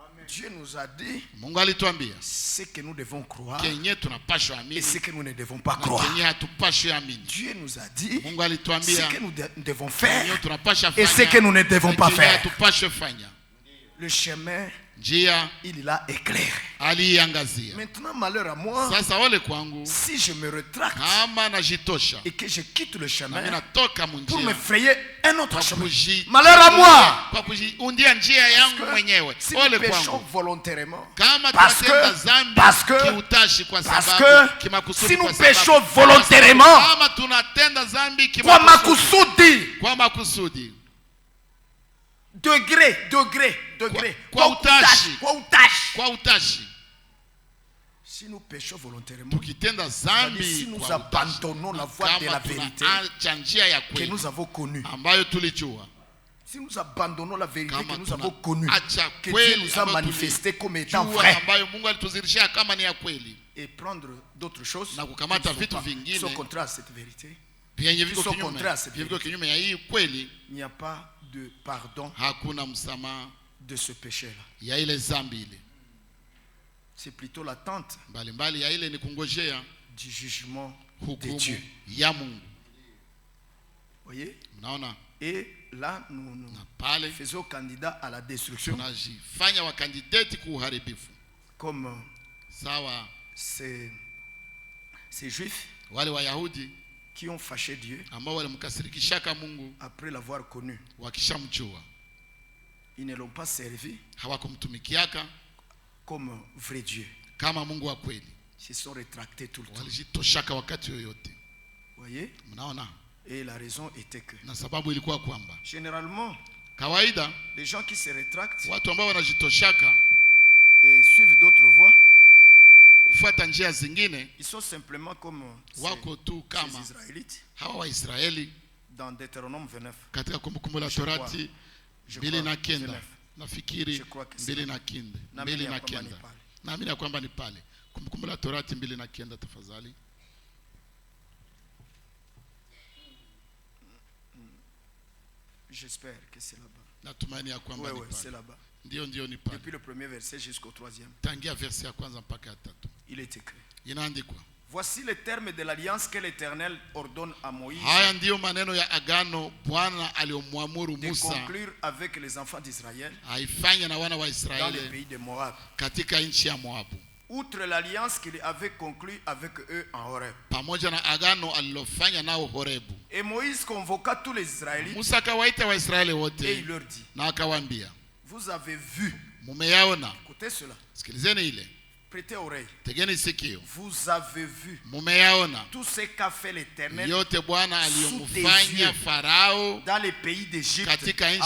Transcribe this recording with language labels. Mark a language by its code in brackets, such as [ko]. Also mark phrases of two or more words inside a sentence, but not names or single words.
[fr] Dieu nous a dit [sw] Mungu alituambia [fr] ce que nous devons croire [sw] kenye tunapaswa [fr] et [sw] amini [fr] ce que nous ne devons pas [sw] na [fr] croire. [sw] kenye hatupaswi amini. [fr] Dieu nous a dit [sw] Mungu alituambia [fr] ce que nous devons faire [sw] kenye tunapaswa [fr] et ce que nous ne devons pas faire. [sw] hatupaswi fanya. [fr] Le chemin, [sw] Njia [fr] il l'a éclairé. [sw] aliangazia. [fr] Maintenant, malheur à moi, [sw] Sasa ole kwangu [fr] si je me retracte [sw] kama najitosha [fr] et que je quitte le [sw] na [fr] chemin [sw] mimi natoka [fr] pour me [sw] munjia [fr] frayer un autre chemin. [sw] kuji [fr] Malheur à moi! [sw] kwa kujiundia njia yangu mwenyewe. [fr] Si nous [sw] Ole [fr] péchons [sw] kwangu [fr] volontairement, [sw] kama [fr] parce [sw] tunatenda [fr] que [sw] dhambi kiutashi kwa sababu [fr] que [sw] kimakusudi, [fr] si nous [sw] kwa sababu [fr] péchons volontairement, [sw] kama tunatenda dhambi kwa kimakusudi, makusudi, kwa makusudi, degré, kwa utashi, kwa utashi. [fr] Si nous péchons volontairement, [sw] tukitenda [fr] si [sw] dhambi [fr] nous [sw] kwa utashi, [fr] abandonnons la voie de la vérité [sw] tunaacha njia ya [fr] que [sw] kweli [fr] nous avons connue, [sw] ambayo tulijua, [fr] si nous abandonnons la vérité [sw] kama [fr] que nous avons connue, [sw] tunaacha [fr] que Dieu [sw] kweli [fr] nous a [sw] ambayo [fr] manifesté comme étant [sw] tulijua, [fr] vrai, [sw] ambayo Mungu alitudhihirishia kama ni ya kweli, [fr] et prendre d'autres choses [sw] na kukamata [fr] qui [sw] vitu [fr] sont [sw] vingine [fr] contraires à cette vérité, [sw] vyenye viko [fr] qui sont [sw] kinyume, [fr] contraires à cette [sw] viko [fr] vérité, [sw] kinyume ya hii kweli, [fr] il n'y a pas de pardon [sw] hakuna msamaha [fr] de ce péché-là. [sw] ya ile dhambi ile. [fr] C'est plutôt l'attente [sw] Mbalimbali ya ile ni kungojea [fr] du jugement de [sw] hukumu [fr] Dieu. [sw] ya Mungu. [fr] Voyez? [sw] Mnaona? [fr] Et là, nous [sw] Na pale [fr] faisons candidat à la destruction, [sw] tunajifanya wakandidati kwa uharibifu, [fr] comme [sw] sawa [fr] ces juifs [sw] wale Wayahudi [fr] qui ont fâché Dieu [sw] ambao walimkasirikishaka Mungu [fr] après l'avoir connu. [sw] wakishamjua, [fr] Ils ne l'ont pas servi [sw] hawakumtumikiaka [fr] comme vrai Dieu. [sw] kama Mungu wa kweli, [fr] Ils se sont rétractés tout le temps. [sw] walijitoshaka wakati yoyote. [fr] Voyez? [sw] Mnaona? [fr] Et la raison était que, [sw] Na sababu ilikuwa kwamba [fr] généralement, [sw] kawaida [fr] les gens qui se rétractent [sw] watu ambao wanajitoshaka [fr] et suivent d'autres voies, [sw] kufuata njia zingine [fr] ils sont simplement comme [sw] wako tu [fr] ces [sw] kama [fr] Israélites [sw] hawa Waisraeli [fr] dans Deutéronome 29. [sw] katika Kumbukumbu la Torati [fr] Je 2:9 crois, [sw] nafikiri [fr] Je crois que c'est 2:9 [sw] Naamini ya kwamba ni pale. naamini ya kwamba ni pale Kumbukumbu la Torati 2:9 tafadhali. [fr] J'espère que c'est là-bas. [sw] Natumaini ya kwamba [fr] Oui, [sw] ni [fr] c'est [sw] pale. [fr] là-bas. [sw] Ndio ni pale. [fr] Depuis le premier verset jusqu'au troisième, [sw] Tangia verse ya kwanza mpaka ya 3 [fr] il est écrit. [sw] inaandikwa. [fr] Voici les termes de l'alliance que l'Éternel ordonne à Moïse [sw] Haya ndiyo maneno ya agano Bwana aliyomwamuru [fr] de [sw] Musa [fr] conclure avec les enfants d'Israël [sw] aifanye na wana wa [fr] dans le [sw] Israeli [fr] pays de Moab. [sw] katika nchi ya Moabu, [fr] Outre l'alliance qu'il avait conclue avec eux en Horeb. [sw] pamoja na agano alilofanya nao Horebu. [fr] Et Moïse convoqua tous les Israélites [sw] Musa akawaita Waisraeli [fr] et [sw] wote [fr] il leur dit, [sw] na akawaambia, [fr] vous avez vu, [sw] mumeyaona, [fr] écoutez cela, [sw] sikilizeni ile, [fr] prêtez oreille, [sw] tegeni sikio, [fr] vous avez vu [sw] mumeyaona [fr] tout ce qu'a fait l'Éternel [sw] yote Bwana aliyomfanya Farao [fr] dans les pays d'Égypte [sw] katika [fr] à